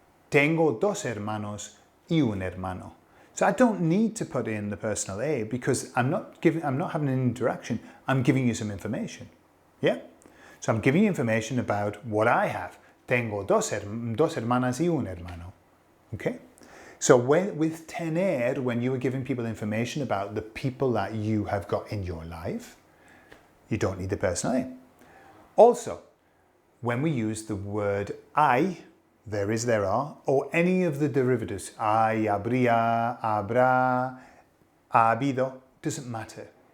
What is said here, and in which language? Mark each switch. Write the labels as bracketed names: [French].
[Spanish] Tengo dos hermanos y un hermano. [English] So I don't need to put in the personal A because I'm not having an interaction. I'm giving you some information. Yeah? So I'm giving you information about what I have. [Spanish] Tengo dos hermanas y un hermano. [English] Okay? So with tener, when you are giving people information about the people that you have got in your life, you don't need the personal A. Also, when we use the word I, there is, there are, or any of the derivatives, hay, habría, habrá, ha habido, doesn't matter.